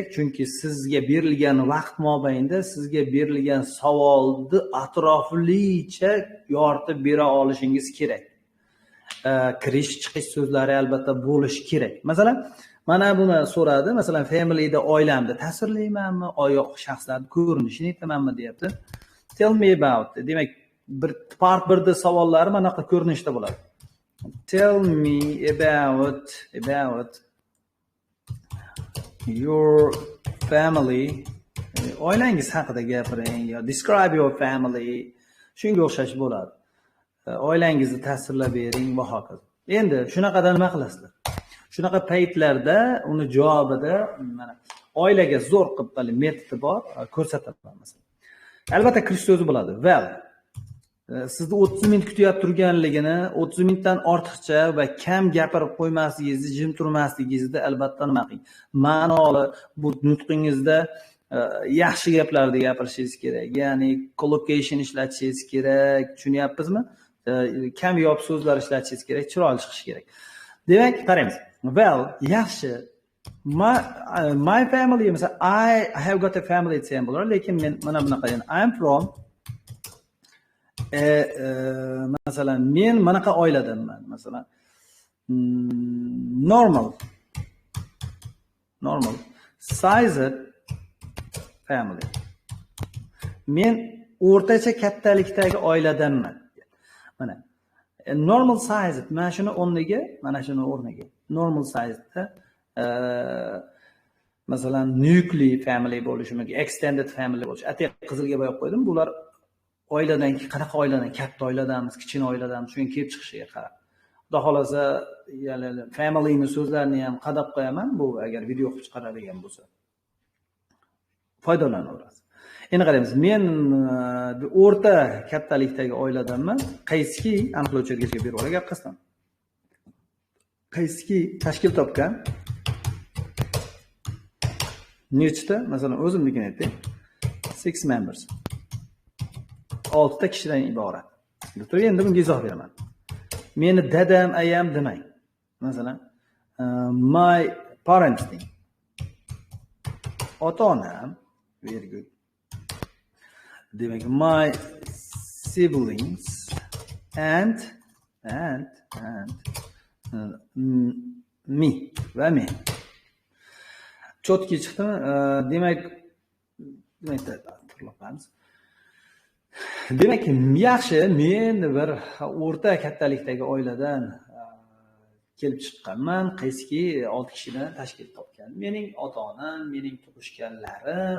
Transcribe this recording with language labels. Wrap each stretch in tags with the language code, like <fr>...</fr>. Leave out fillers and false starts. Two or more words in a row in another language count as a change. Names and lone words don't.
<uz>Chunki sizga berilgan vaqt mobaynida sizga berilgan savolni atroflicha yoritib bera olishingiz kerak. Kirish chiqish so'zlari albatta bo'lishi kerak. Masalan, mana buni so'radi. Masalan, familyda oilamni tasvirlaymanmi, oyoq shaxslarning ko'rinishini aytamanmi deyapti.</uz> <en>Tell me about.</en> <uz>Demak, bir part 1da savollari mana bunaqa ko'rinishda bo'ladi.</uz> <en>Tell me about your family.</en> <uz>Oilangiz haqida gapiring yo</uz> <en>describe your family.</en> <uz>Shunga o'xshash bo'ladi. Oilangizni tasvirlab bering va hokazo. Endi shunaqada nima qilasizlar? Shunaqa paytlarda uni javobida mana oilaga zo'r qilib metodi bor, ko'rsataman masalan. Albatta kirish so'zi bo'ladi.</uz> <en>Well.</en> <uz>Sizni 30 minut kutib turganligini, 30 minutdan ortiqcha va kam gapirib qo'ymasligingizni, jim turmasligingizni albatta nima qiling. Ma'noli bu nutqingizda yaxshi gaplarni gapirishingiz kerak. Ya'ni collocation ishlatishingiz kerak. Tushunyapsizmi? Kam yo'q so'zlar ishlatishingiz kerak, chiroyli chiqishi kerak. Demak, qaraymiz. Well, yaxshi.</uz> <en>My family,</en> <uz>mesela</uz> <en>I have got a family</en> <uz>desam bo'lar, lekin men mana bunaqa yani</uz> <en>I'm from</en> <uz>masalan men manaqa oiladanman, masalan</uz> <en>normal sized family.</en> <uz>Men o'rtacha kattalikdagi oiladanman. Mana</uz> <en>normal sized,</en> <uz>mana shuni o'rniga, mana shuni o'rniga. Normal sizedda masalan</uz> <en>nuclear family</en> <uz>bo'lishi mumkin,</uz> <en>extended family</en> <uz>bo'lishi. Atiq qizilga bo'yab qo'ydim. Bular oiladan, qanaqa oiladan, katta oiladanmiz, kichkina oiladanmiz, shuni kelib chiqishiga qarab. Xudo xolasa, ya'ni familyni so'zlarini ham qadab qo'yaman, bu agar video qilib chiqaradigan bo'lsa. Foydalanaverasiz. Endi qaraymiz. Men o'rta kattalikdagi oiladanman. Qaysiki aniqlovchilarga berib olay gap qasddan. Qaysiki tashkil topgan nechta, masalan o'zimnikini aytaylik. 6 members. 6 ta kishidan iborat. Endi bunga izoh beraman. Meni dadam, ayam demang. Masalan,</uz> <en>my parents deng.</en> <uz>Ota-onam,</uz> <en>very good.</en> <uz>Demak,</uz> <en>my siblings and me</en> <uz>va men. Chotki chiqdimi? Demak yaxshi, men bir o'rta kattalikdagi oiladan kelib chiqqanman. Qaysiki 6 kishidan tashkil topgan. Mening ota-onam, mening tug'ishganlarim.</uz>